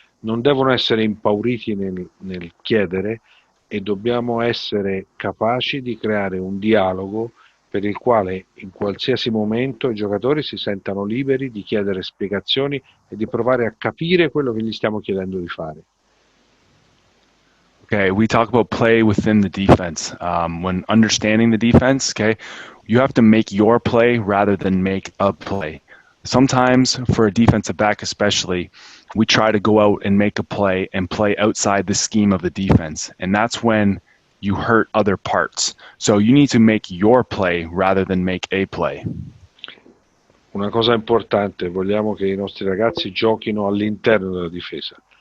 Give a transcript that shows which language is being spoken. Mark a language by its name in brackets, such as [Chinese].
[Italian] Non devono essere impauriti nel chiedere, e dobbiamo essere capaci di creare un dialogo per il quale in qualsiasi momento i giocatori si sentano liberi di chiedere spiegazioni e di provare a capire quello che gli stiamo chiedendo di fare. [English] Okay, we talk about play within the defense. When understanding the defense, okay, you have to make your play rather than make a play. Sometimes, for a defensive back especially, we try to go out and make a play and play outside the scheme of the defense, and that's when you hurt other parts. So you need to make your play rather than make a play. [Italian] Una cosa importante, vogliamo che i nostri ragazzi giochino all'interno della difesa.